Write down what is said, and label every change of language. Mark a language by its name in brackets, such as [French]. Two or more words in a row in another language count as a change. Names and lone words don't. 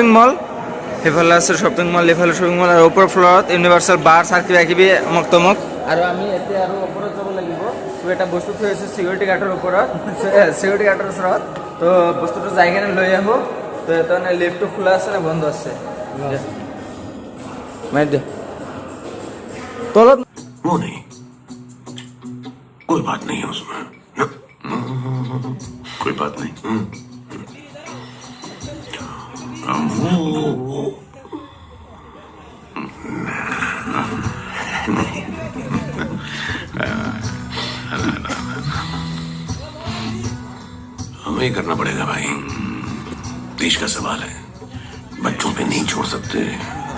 [Assamese] মল সেইফালে আছে [English] shopping mall [Assamese] এইফালে [English] shopping mall [Assamese] আৰু ওপৰ ফ্ল'ৰত ইউনিভাৰ্চেল বাৰ চাৰ কিবা কিবি অমুক তমুক আৰু আমি এতিয়া আৰু ওপৰত যাব লাগিব তো এটা বস্তু থৈ আছোঁ [English] security guardৰ [Assamese] ওপৰত [English] security guardৰ [Assamese] ওচৰত তো বস্তুটো যাই কিনে লৈ আহোঁ তো এটা মানে লিফ্টটো খোলা আছে নে বন্ধ আছে মাৰি দে তলত [Hindi] वो नहीं कोई बात नहीं है उसमें कोई बात नहीं हमें ही करना पड़ेगा भाई देश का सवाल है बच्चों पे नहीं छोड़ सकते